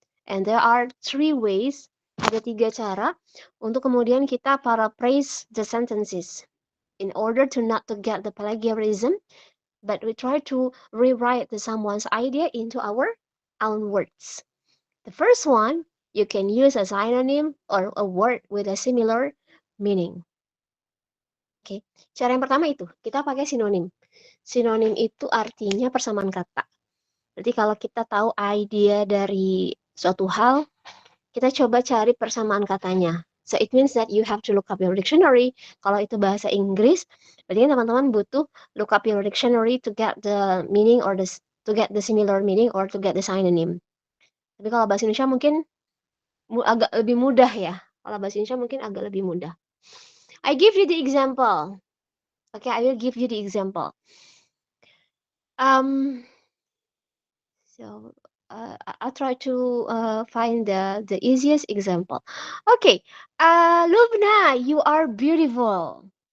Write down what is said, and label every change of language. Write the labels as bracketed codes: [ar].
[en] And there are 3 ways, [id] ada 3 cara untuk kemudian kita [en] paraphrase the sentences. In order to not to get the plagiarism, but we try to rewrite someone's idea into our own words. The first one, you can use a synonym or a word with a similar meaning. [id] Oke, cara yang pertama itu, kita pakai sinonim. Sinonim itu artinya persamaan kata. Berarti kalau kita tahu idea dari suatu hal, kita coba cari persamaan katanya. [en] So it means that you have to look up your dictionary. [id] Kalau itu bahasa Inggris, berarti teman-teman butuh [en] look up your dictionary to get the meaning or to get the similar meaning or to get the synonym. [id] Tapi kalau bahasa Indonesia mungkin agak lebih mudah ya. Kalau bahasa Indonesia mungkin agak lebih mudah. [en] I give you the example. Okay, I will give you the example. So I'll try to find the easiest example. Okay, Lubna, you are beautiful.